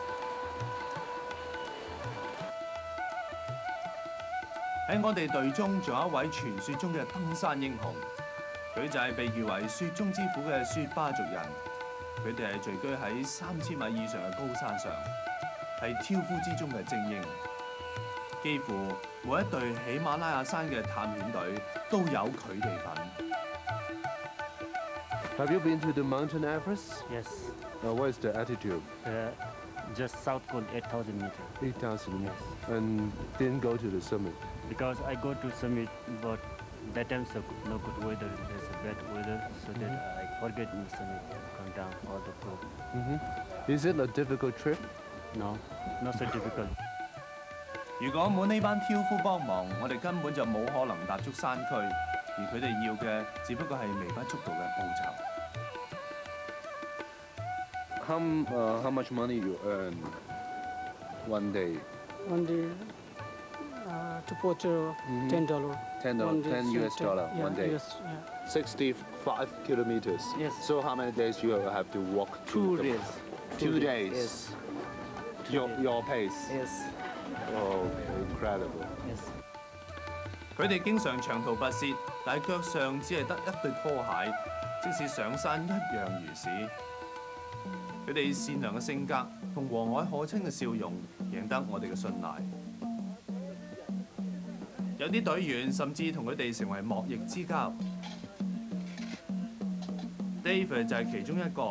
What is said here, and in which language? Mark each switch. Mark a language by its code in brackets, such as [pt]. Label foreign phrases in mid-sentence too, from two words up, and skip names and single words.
[yue] 喺我哋隊中，仲有一位傳說中嘅登山英雄，佢就係被譽為雪中之虎嘅雪巴族人。佢哋係聚居喺3000米以上嘅高山上，係挑夫之中嘅精英。幾乎每一隊喜馬拉雅山嘅探險隊都有佢哋份。 [en] Have you been to the mountain Everest? Yes. What is the altitude? Just south coast 8,000 meters. 8,000. Yes. And didn't go to the summit. Because I go to summit, but that time so no good weather. There's a bad weather, so that I forget in the summit and come down all the road. Is it a difficult trip? No, not so difficult. [yue] 如果冇呢班挑夫幫忙，我哋根本就冇可能踏足山區，而佢哋要嘅只不過係微不足道嘅報酬。 [en] How much money you earn one day? One day to put $10. $10 US dollar one day. Yes, yeah. 65 kilometers. Yes. So how many days you have to walk? 2 days. 2 days. Yes. Your pace. Yes. Oh, incredible. Yes. [yue] 佢哋經常長途跋涉，但係腳上只係得一對拖鞋，即使上山一樣如是。佢哋善良嘅性格同和藹可親嘅笑容，贏得我哋嘅信賴。有啲隊員甚至同佢哋成為莫逆之交。David 就係其中一個。